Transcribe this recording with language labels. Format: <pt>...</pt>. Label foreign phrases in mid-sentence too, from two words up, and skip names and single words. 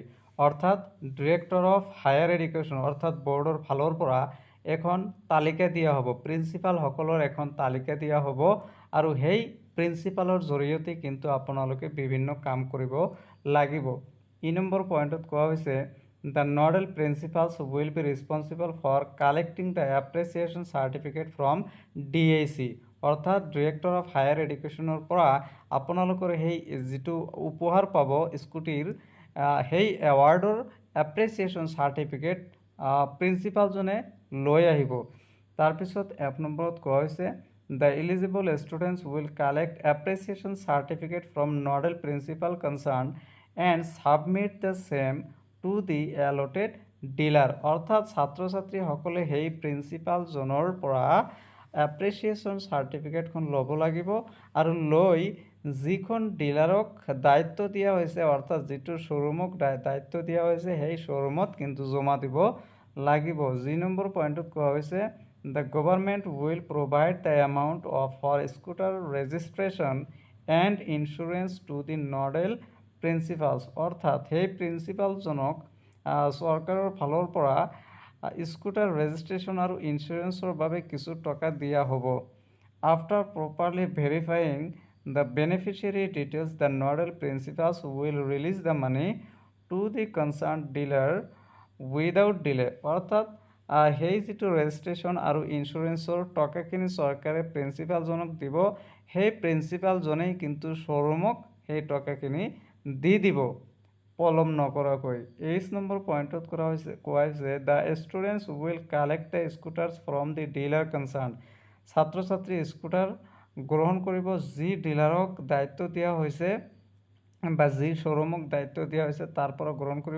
<as>অৰ্থাৎ ডিৰেক্টৰ অফ হায়াৰ এডুকেশ্যন অৰ্থাৎ বৰ্ডৰ ফালৰ পৰা এখন তালিকা দিয়া হ'ব, প্ৰিন্সিপালসকলৰ এখন তালিকা দিয়া হ'ব, আৰু সেই প্ৰিন্সিপালৰ জৰিয়তে কিন্তু আপোনালোকে বিভিন্ন কাম কৰিব লাগিব। ই নম্বৰ পইণ্টত কোৱা হৈছে</as> <en>the nodal principals will be responsible for collecting the appreciation certificate from DAC।</en> <as>অৰ্থাৎ ডিৰেক্টৰ অফ হায়াৰ এডুকেশ্যনৰ পৰা আপোনালোকৰ সেই যিটো উপহাৰ পাব স্কুটিৰ, সেই এৱাৰ্ডৰ</as> <en>appreciation certificate</en> <as>প্ৰিন্সিপালজনে লৈ আহিব। তাৰপিছত 1 নম্বৰত কোৱা হৈছে</as> <en>The eligible students will collect appreciation certificate from nodal principal concerned and submit the same to the allotted dealer.</en> <as>অৰ্থাৎ ছাত্ৰ ছাত্ৰীসকলে সেই প্ৰিন্সিপালজনৰ পৰা এপ্ৰিচিয়েশ্যন চাৰ্টিফিকেটখন ল'ব লাগিব আৰু লৈ যিখন ডিলাৰক দায়িত্ব দিয়া হৈছে অৰ্থাৎ যিটো শ্ব'ৰুমক দায়িত্ব দিয়া হৈছে সেই শ্ব'ৰুমত কিন্তু জমা দিব লাগিব। যি নম্বৰ পইণ্টত কোৱা হৈছে</as> <en>the government will provide the amount of for scooter registration and insurance to the nodal principals</en> <as>অৰ্থাৎ সেই প্ৰিন্সিপালজনক চৰকাৰৰ ফালৰ পৰা</as> <en>scooter registration</en> <as>আৰু ইঞ্চুৰেঞ্চৰ বাবে কিছু টকা দিয়া হ'ব।</as> <en>After properly verifying the beneficiary details, the nodal principals will release the money to the concerned dealer without delay</en> <as>অৰ্থাৎ সেই যিটো ৰেজিষ্ট্ৰেশ্যন আৰু ইঞ্চুৰেঞ্চৰ টকাখিনি চৰকাৰে প্ৰিন্সিপালজনক দিব সেই প্ৰিন্সিপালজনেই কিন্তু শ্ব'ৰুমক সেই টকাখিনি দি দিব পলম নকৰাকৈ। 8 নম্বৰ পইণ্টত কোৱা হৈছে</as> <en>the students will collect the scooters from the dealer concern</en> <as>ছাত্ৰ ছাত্ৰী স্কুটাৰ গ্ৰহণ কৰিব যি ডিলাৰক দায়িত্ব দিয়া হৈছে বা যি শ্ব'ৰুমক দায়িত্ব দিয়া হৈছে তাৰ পৰা গ্ৰহণ কৰিব।</as>